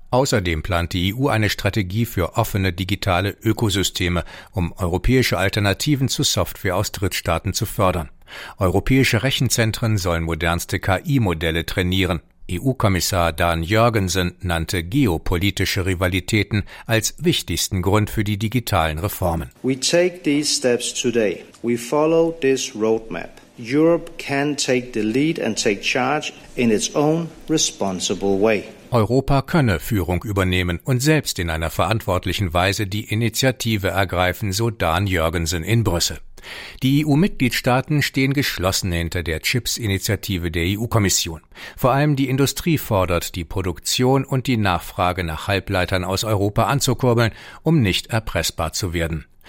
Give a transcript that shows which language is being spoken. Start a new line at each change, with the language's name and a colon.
German: Außerdem plant die EU eine Strategie für offene digitale Ökosysteme, um europäische Alternativen zu Software aus Drittstaaten zu fördern. Europäische Rechenzentren sollen modernste KI-Modelle trainieren. EU-Kommissar Dan Jørgensen nannte geopolitische Rivalitäten als wichtigsten Grund für die digitalen Reformen.
English: We take these steps today. We follow this roadmap. Europe can take the lead and take charge in its own responsible way.
German: Europa könne Führung übernehmen und selbst in einer verantwortlichen Weise die Initiative ergreifen, so Dan Jørgensen in Brüssel. Die EU-Mitgliedstaaten stehen geschlossen hinter der Chips-Initiative der EU-Kommission. Vor allem die Industrie fordert, die Produktion und die Nachfrage nach Halbleitern aus Europa anzukurbeln, um nicht erpressbar zu werden.